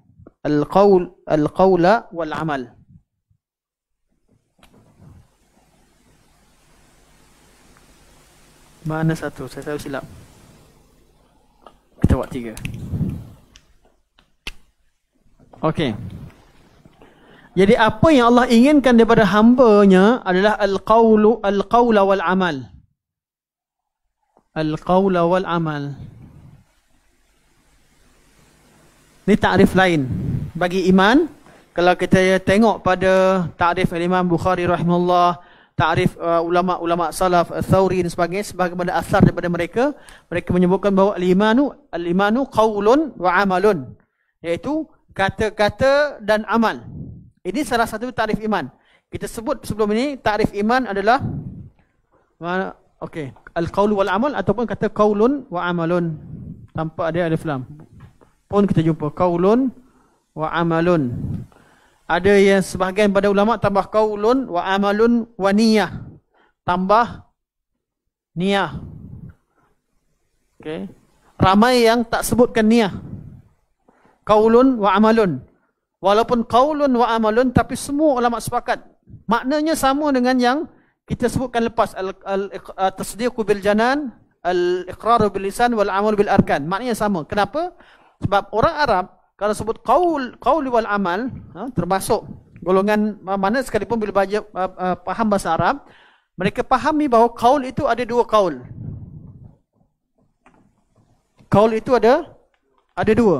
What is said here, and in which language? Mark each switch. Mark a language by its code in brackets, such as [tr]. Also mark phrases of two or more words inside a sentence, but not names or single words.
[ar] القول والعمل. [ms] Mana satu? Saya tahu silap. Kita buat 3. Okey. Jadi apa yang Allah inginkan daripada hamba-Nya adalah [ar] القول والعمل. القول والعمل. [ms] Ini takrif lain bagi iman. Kalau kita tengok pada takrif Imam Bukhari rahimahullah, takrif ulama-ulama salaf, Thawri dan sebagainya, sebagaimana asar daripada mereka, mereka menyebutkan bahawa [ar] الإيمان قول وعمل, [ms] iaitu kata-kata dan amal. Ini salah satu takrif iman. Kita sebut sebelum ini takrif iman adalah okey, [ar] القول والعمل [ms] ataupun kata [ar] قول وعمل [ms] tanpa ada alif lam. Pun kita jumpa [ar] قول وعمل. [ms] Ada yang sebahagian pada ulama tambah [ar] قول وعمل ونية. [ms] Tambah niyah. Okey. Ramai yang tak sebutkan niyah. [ar] قول وعمل. Walaupun قول وعمل, [ms] tapi semua ulama sepakat maknanya sama dengan yang kita sebutkan lepas, [ar] التصديق بالجنان الإقرار باللسان والعمل بالأركان. [ms] Maknanya sama. Kenapa? Sebab orang Arab kalau sebut [ar] قول والعمل, [ms] termasuk golongan mana sekalipun bila faham bahasa Arab, mereka fahami bahawa qaul itu ada 2 qaul. Qaul itu ada 2.